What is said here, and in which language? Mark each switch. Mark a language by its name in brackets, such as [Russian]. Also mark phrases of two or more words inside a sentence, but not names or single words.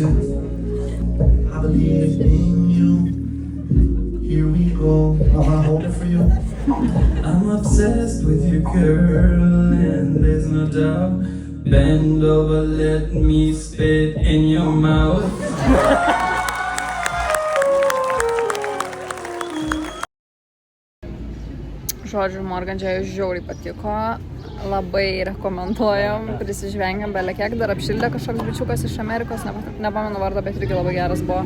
[English] I believe in you. Here we go. I'm gonna hold it for you. I'm obsessed with you, girl, and there's no doubt. Bend over, let me spit in your mouth. [Lithuanian] Žodžiu, Morgan čia žiauriai patiko. Labai rekomenduojam, prisižvengiam belekiek. Dar apšildė kažkoks bičiukas iš Amerikos, nepamenu vardą, bet irgi labai geras buvo.